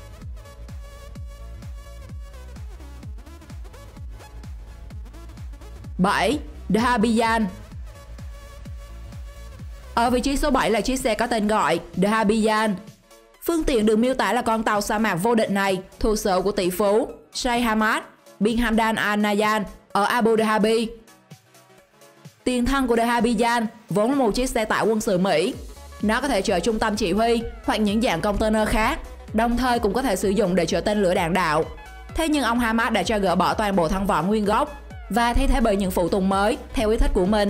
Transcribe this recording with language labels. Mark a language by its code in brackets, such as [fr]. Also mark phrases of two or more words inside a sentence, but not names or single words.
[vi] Bảy. De Havilland. Ở vị trí số 7 là chiếc xe có tên gọi De Havilland. Phương tiện được miêu tả là con tàu sa mạc vô địch này thuộc sở hữu của tỷ phú Sheikh Hamad bin Hamdan Al Nahyan ở Abu Dhabi. Tiền thân của De Havilland vốn là một chiếc xe tải quân sự Mỹ. Nó có thể chở trung tâm chỉ huy hoặc những dạng container khác, đồng thời cũng có thể sử dụng để chở tên lửa đạn đạo. Thế nhưng ông Hamad đã cho gỡ bỏ toàn bộ thân vỏ nguyên gốc và thay thế bởi những phụ tùng mới theo ý thích của mình.